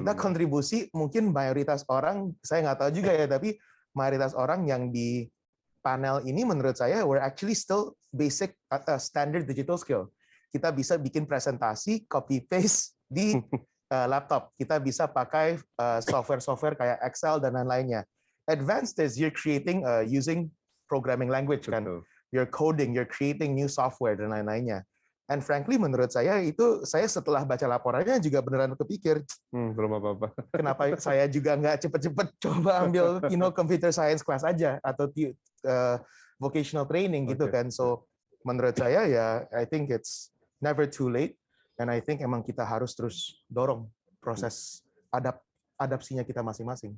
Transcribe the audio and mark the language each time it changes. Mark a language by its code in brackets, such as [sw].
[id] Kita kontribusi mungkin mayoritas orang, saya nggak tahu juga ya, tapi mayoritas orang yang di panel ini menurut saya [en] we're actually still basic standard digital skill. [id] Kita bisa bikin presentasi, copy paste di laptop. Kita bisa pakai software-software kayak Excel dan lain-lainnya. [en] Advanced is you're creating using programming language kan. You're coding, you're creating new software [id] dan lain-lainnya. [en] And frankly [id] menurut saya itu, saya setelah baca laporannya juga beneran kepikir, belum apa-apa. Kenapa saya juga nggak cepet-cepet coba ambil computer science class aja atau vocational training gitu kan. So menurut saya ya, [en] I think it's never too late, and I think [id] emang kita harus terus dorong proses adapsinya kita masing-masing.